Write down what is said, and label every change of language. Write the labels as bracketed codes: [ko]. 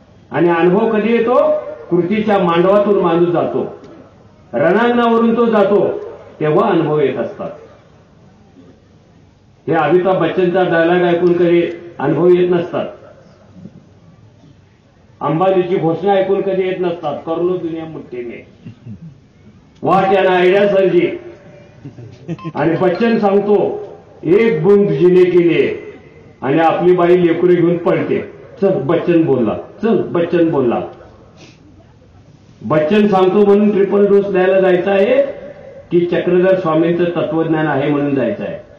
[mr] आणि अनुभव कधी येतो? कृतीच्या मांडवातून माणूस जातो, रणांगणावरून तो जातो, तेव्हा अनुभव येत असतात. हे अमिताभ बच्चनचा डायलॉग ऐकून कधी अनुभव येत नसतात. अंबानीची घोषणा ऐकून कधी येत नसतात. [hi] कर लो दुनिया मुट्ठी में, [en] What an idea सर्जी. [mr] आणि बच्चन सांगतो [hi] एक बूंद जीने के लिए, [mr] आणि आपली बाई लेकरू घेऊन पळते. चल बच्चन बोलला, चल बच्चन बोलला. बच्चन सांगतो म्हणून ट्रिपल डोस द्यायला जायचं आहे की चक्रधर स्वामींचं तत्वज्ञान आहे म्हणून जायचं आहे?